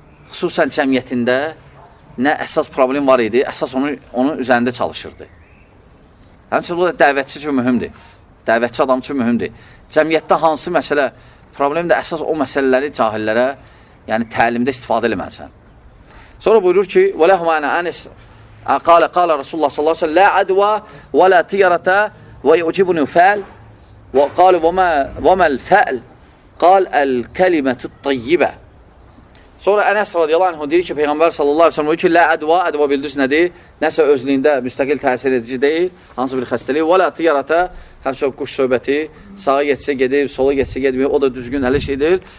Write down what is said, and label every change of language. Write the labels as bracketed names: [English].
[Azerbaijani] Xüsusən cəmiyyətində nə əsas problem var idi, əsas onun üzərində çalışırdı. Həmçinin bu da dəvətçi üçün mühümdür. Dəvətçi adam üçün mühümdür. Cəmiyyətdə hansı məsələ problemdir, əsas o məsələləri cahillərə yəni təlimdə istifadə eləməlisən. Sonra buyurur ki, [Arabic] وَلَهُمَ أَنَا أَنِسْ قال رسول الله صلى الله عليه وسلم لا عدوى ولا طيرة ويعجبني الفأل وقال وما الفأل قال الكلمة الطيبة. [Azerbaijani] Sonra Ənəs radiyallahu anh deyir ki, Peyğəmbər sallallahu aleyhi ve sellem deyir ki, la ədva bildiniz nədir? Nəsə özlüyündə müstəqil təsir edici deyil, hansı bir xəstəlik. Və la tiyarata, həmsə quş söhbəti, sağa getsə gedir, sola getsə gedmir, o da düzgün hələ şey deyil.